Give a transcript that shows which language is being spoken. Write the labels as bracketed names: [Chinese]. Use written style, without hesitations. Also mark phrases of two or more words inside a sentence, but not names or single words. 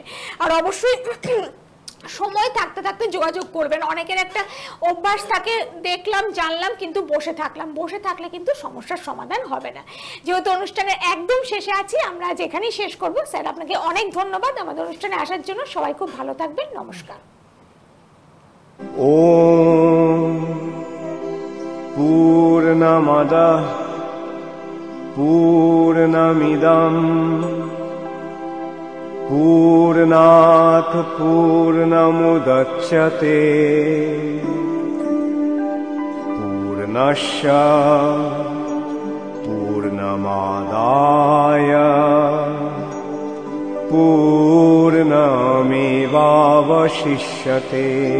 [Bangla] আর অবশ্যই সময় থাকতে থাকতে যোগাযোগ করবেন। অনেকের একটা অভ্যাস থাকে, দেখলাম জানলাম কিন্তু বসে থাকলাম, বসে থাকলে কিন্তু সমস্যার সমাধান হবে না। যেহেতু অনুষ্ঠানের একদম শেষে আছি, আমরা আজ এখানেই শেষ করব। স্যার আপনাকে অনেক ধন্যবাদ আমাদের অনুষ্ঠানে আসার জন্য। সবাই খুব ভালো থাকবেন, নমস্কার। [Sanskrit] ॐ पूर्णमदः पूर्णमिदम् पूर्णात् पूर्णमुदच्यते पूर्णस्य पूर्णमादाय पूर्णमेवावशिष्यते।